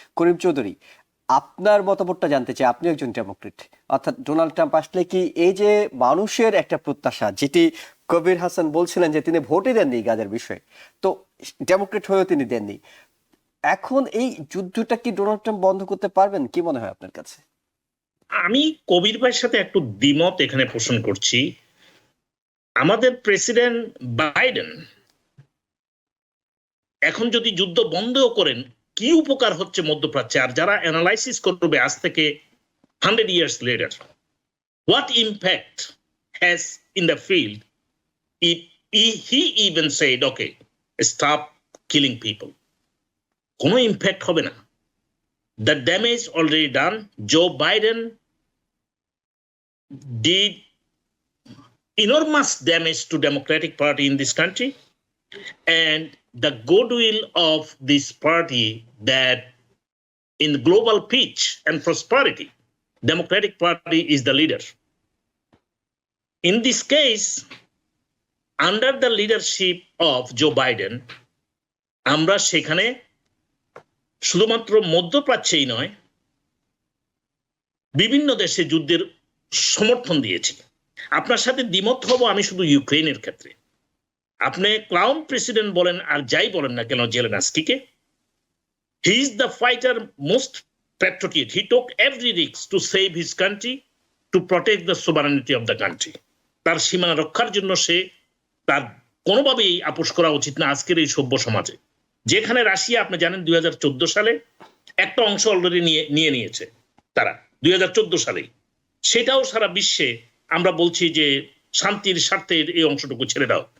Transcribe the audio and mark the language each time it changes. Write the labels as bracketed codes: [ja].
[bn] করিম চৌধুরী, আপনার মতামতটা জানতে চাই। আপনি একজন ডেমোক্রেট, অর্থাৎ ডোনাল্ড ট্রাম্প আসলে কি এই যে মানুষের একটা প্রত্যাশা, যেটি কবির হাসান বলছিলেন যে তিনি ভোটই দেননি গাজার বিষয়ে, তো ডেমোক্রেট হয়েও তিনি দেননি, এখন এই যুদ্ধটা কি ডোনাল্ড ট্রাম্প বন্ধ করতে পারবেন? কি মনে হয় আপনার কাছে? আমি কবির ভাইয়ের সাথে একটু দ্বিমত এখানে পোষণ করছি। আমাদের প্রেসিডেন্ট বাইডেন এখন যদি যুদ্ধ বন্ধও করেন, কি উপকার হচ্ছে মধ্যপ্রাচ্যে? আর যারা অ্যানালাইসিস করবে আজ থেকে [en] 100 years later, what impact has in the field if he even said, okay, stop killing people? [bn] কোনো ইম্প্যাক্ট হবে না। [en] The damage already done. Joe Biden did enormous damage to Democratic Party in this country, and the goodwill of this party, that in the global pitch and prosperity, Democratic Party is the leader. In this case, under the leadership of Joe Biden, [bn] আমরা সেখানে শুধুমাত্র মধ্যপ্রাচ্যেই নয়, বিভিন্ন দেশে যুদ্ধের সমর্থন দিয়েছি। আপনার সাথে দ্বিমত হব আমি শুধু ইউক্রেনের ক্ষেত্রে। আপনি ক্লাউন প্রেসিডেন্ট বলেন আর যাই বলেন না কেন জেলেনস্কিকে, [en] He is the fighter most patriotic. He took every risk to save his country, to protect the sovereignty of the country. [bn] তার সীমানা রক্ষার জন্য সে তার কোনোভাবেই আপোষ করা উচিত না আজকের এই সভ্য সমাজে। যেখানে রাশিয়া, আপনি জানেন 2014 সালে একটা অংশ অলরেডি নিয়ে নিয়েছে তারা, 2014 সালেই। সেটাও সারা বিশ্বে আমরা বলছি যে শান্তির স্বার্থে এই অংশটুকু ছেড়ে দাও।